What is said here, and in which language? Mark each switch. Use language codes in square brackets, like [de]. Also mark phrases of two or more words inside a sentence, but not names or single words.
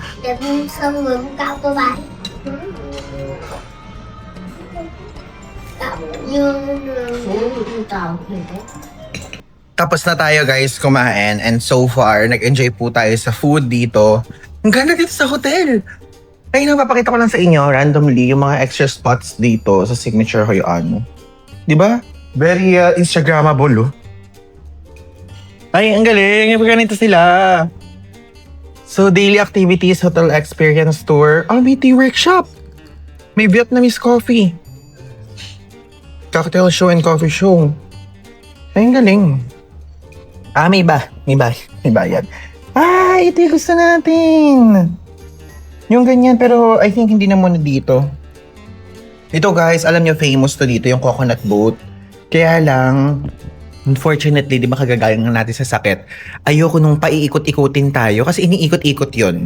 [tl] Đẹp xong rồi cũng cao tô bài. Tạo như tạo Tapos na tayo guys kumain and [en] so far [tl] nag-enjoy po tayo sa food dito. Ang ganda dito sa hotel. Ay, napapakita ko lang sa inyo randomly yung mga [en] extra spots [tl] dito sa signature Hoy-An. Di ba? [en] Very Instagrammable, oh. [tl] Ay, ang galing. Yung ganito sila. [en] So, daily activities, hotel experience tour, RBT workshop. [tl] May [en] Vietnamese coffee. Cocktail show and coffee show. [tl] Ay, ang galing. May bayad. Ito yung gusto natin. Yung ganyan, pero [en] I think [tl] hindi na muna dito. Ito guys, alam nyo, famous to dito, yung [en] coconut boat. [tl] Kaya lang, unfortunately, di ba kagagaling natin sa sakit, ayoko nung paiikot-ikutin tayo kasi iniikot-ikot yon.